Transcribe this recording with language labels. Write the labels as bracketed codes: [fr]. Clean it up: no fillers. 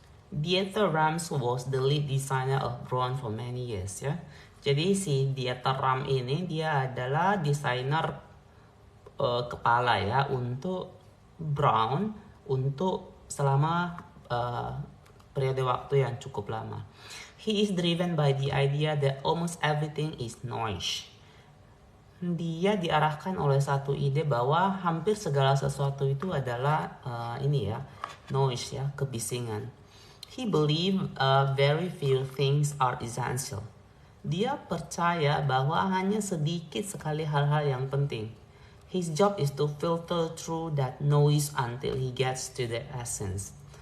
[en] Dieter Rams was the lead designer of Braun for many years ya. [id] Jadi si Dieter Rams ini dia adalah desainer kepala ya untuk Braun untuk selama periode waktu yang cukup lama. [en] He is driven by the idea that almost everything is noise. [id] Dia diarahkan oleh satu ide bahwa hampir segala sesuatu itu adalah noise ya, kebisingan. [en] He believe very few things are essential. [id] Dia percaya bahwa hanya sedikit sekali hal-hal yang penting. [en] His job is to filter through that noise until he gets to the essence.